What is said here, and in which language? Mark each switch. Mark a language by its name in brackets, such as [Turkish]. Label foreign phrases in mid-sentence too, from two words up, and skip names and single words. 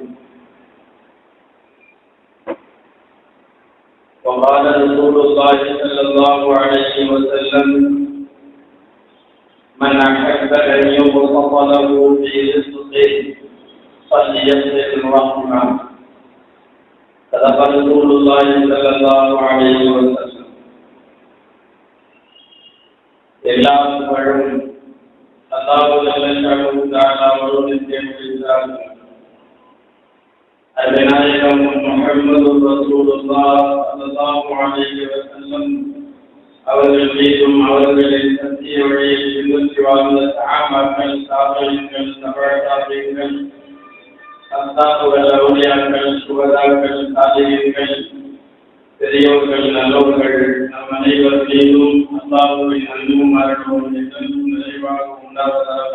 [Arabic] وقال رسول الله صلى الله عليه وسلم: من أحب أن يبسط له في رزقه فليصل رحمه. صدق رسول الله صلى الله عليه وسلم. [Tamil] எல்லா புகழும் அல்லாஹ் [Arabic] جل جلاله تعالى [Tamil] ஒருவனுக்கே உரித்தாகும். அருமைநாயகம் முஹம்மது [Arabic] رسول الله صلى الله عليه وسلم [Tamil] அவர்கள் மீதும் அவர்களின் சத்திய வழியை பின்பற்றி வாழ்ந்த சஹாபாக்கள், தாபீன்கள், தபஅத்தாபீன்கள், அஸ்ஹாபுல் அவுலியாக்கள், சுஹதாக்கள், சாலிஹீன்கள், பெரியோர்கள், நல்லோர்கள் நம் அனைவர் மீதும் அல்லாஹ்வின் அன்பும் அருளும் என்றும் நிறைவாக உண்டாவதாக.